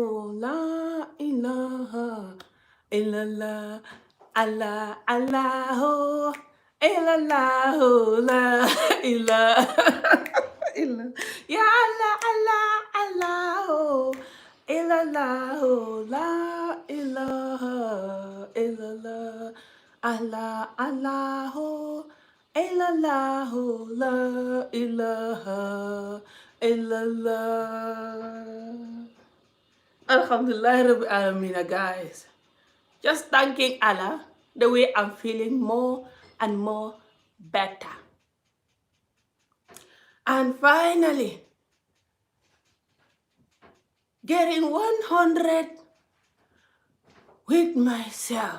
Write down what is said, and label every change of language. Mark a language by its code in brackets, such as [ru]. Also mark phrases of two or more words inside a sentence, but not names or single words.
[ar] لا إله إلا الله الله الله إلا الله لا إله إلا الله يا الله الله الله إلا الله لا إله إلا الله الله الله إلا الله لا إله إلا الله. الحمد لله رب العالمين, guys. [en] Just thanking Allah the way I'm feeling more and more better. And finally, getting 100 with myself.